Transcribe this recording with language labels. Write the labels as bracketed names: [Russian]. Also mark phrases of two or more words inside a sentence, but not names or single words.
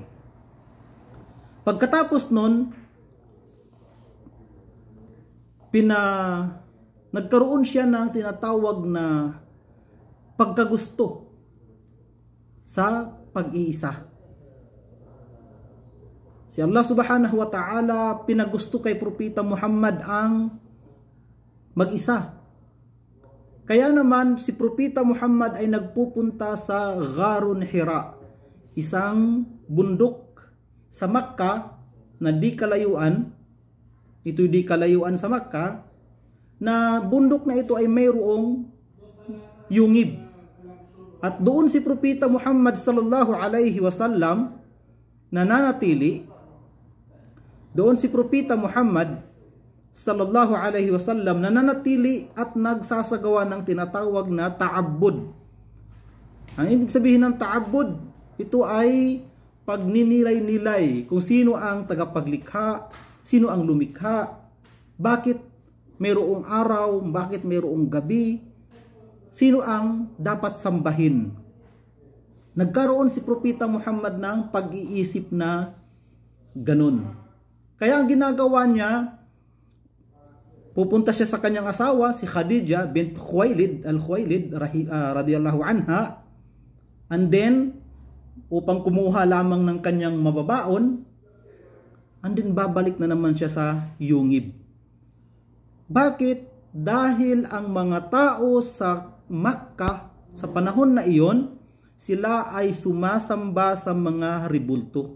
[Filipino] Pagkatapos nun, nagkaroon siya ng tinatawag na pagkagusto sa pag-iisa. Si Allah [Arabic] سبحانه وتعالى [Filipino] pinagusto kay Propeta Muhammad ang mag-isa. Kaya naman si Propeta Muhammad ay nagpupunta sa Gharun Hira, isang bundok sa Makkah na di kalayuan sa Makkah, na bundok na ito ay mayroong yungib. At doon si Propeta Muhammad [Arabic] صلى الله عليه وسلم [Filipino] nananatili. Doon si Propeta Muhammad [Arabic] صلى الله عليه وسلم [Filipino] nananatili at nagsasagawa ng tinatawag na ta'abbud. Ang ibig sabihin ng ta'abbud, ito ay pagninilay-nilay kung sino ang tagapaglikha, sino ang lumikha, bakit mayroong araw, bakit mayroong gabi, sino ang dapat sambahin. Nagkaroon si Propeta Muhammad ng pag-iisip na ganun. Kaya ang ginagawa niya, pupunta siya sa kanyang asawa, si Khadija bint Khuwailid [Arabic] رضي الله عنها, [English] and then [Filipino] upang kumuha lamang ng kanyang mababaon, [English] and then [Filipino] babalik na naman siya sa yungib. Bakit? Dahil ang mga tao sa Makkah sa panahon na iyon, sila ay sumasamba sa mga ribulto.